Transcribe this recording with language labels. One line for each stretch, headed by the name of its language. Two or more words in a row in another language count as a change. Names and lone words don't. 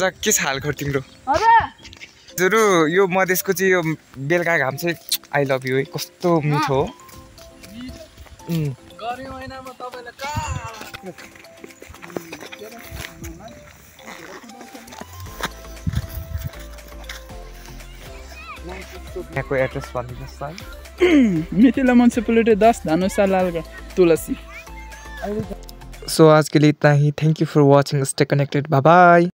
Nepali: के छ हालखबर तिम्रो हजुर यो मधेसको चाहिँ यो बेलुका घाम चाहिँ
English: I love you
Nepali: है कस्तो मिठो हो यहाँको एड्रेस भनिदिनुहोस् न मिथिला म्युनिसिपैलिटी 10 धनुषा लालगढ तुलसी
Hindi: सो आज के लिए इतना ही
English: thank you for watching stay connected bye bye